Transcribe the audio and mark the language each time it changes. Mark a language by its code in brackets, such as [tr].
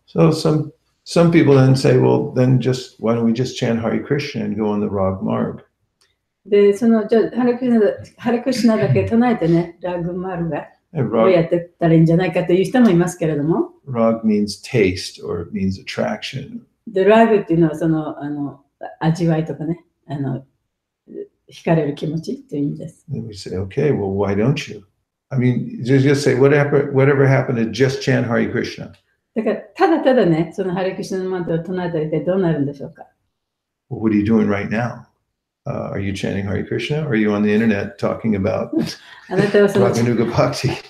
[en] So some people then say, well, then why don't we just chant Hare Krishna and go on the Rag Marg? [ja] で、じゃあハレクシナだけ唱えてね、ラグマルガをやってったらいいんじゃないかという人もいますけれども。 [en] Rag means taste or it means attraction. [ja] で、ラグっていうのはその味わいとかね、惹かれる気持ちという意味です。 [en] And we say, okay, well, why don't you? I mean, just say, whatever happened to just chant Hare Krishna? [ja] だから、ただただね、そのハレクシナのマントを唱えたら一体どうなるんでしょうか。 [en] Well, what are you doing right now? Are you chanting Hare Krishna or are you on the internet talking about Raganuga Bhakti?